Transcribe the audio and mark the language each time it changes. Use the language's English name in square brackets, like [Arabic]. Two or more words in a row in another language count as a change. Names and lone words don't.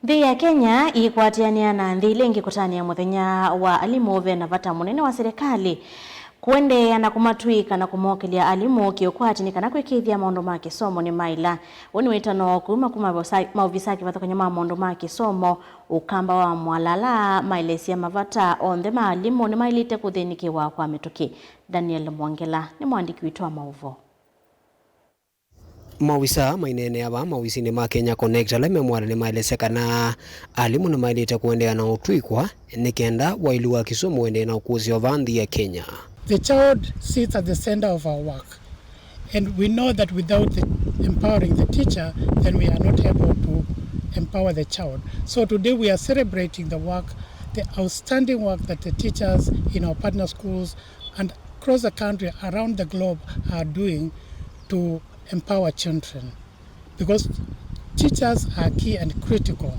[Kamba] Nthi ya Kenya Yikwatiania na Nthi Ingi Kutania Muthenya wa Alimu Vena Vata Munee wa Silikali Kuendee na Kumatuiika na Kumokilya Alimu Ukwati ni Kana Kuikiithya Maundu ma Kisomo Nimaaila woni witano kuma maovisaki vathokanya Maundu ma Kisomo ukamba wa mwalala mailesia mavata onthe ma Alimu nimailite kuthinikiwa kwa mituki. Daniel Mwangela ni mwandiki witu wa mauvo. Mawisa mainene aba mawisini ma Kenya Connect ala memwara nimailese kana Alimu nimailite kuendea na utuikwa nikenda wailu wa Kisomo wende na ukuzi wa Nthi ya Kenya. [English] The child sits at the center of our work, and we know that without empowering the teacher, then we are not able to empower the child. So today we are celebrating the work, the outstanding work that the teachers in our partner schools and across the country, around the globe, are doing to empower children, because teachers are key and critical.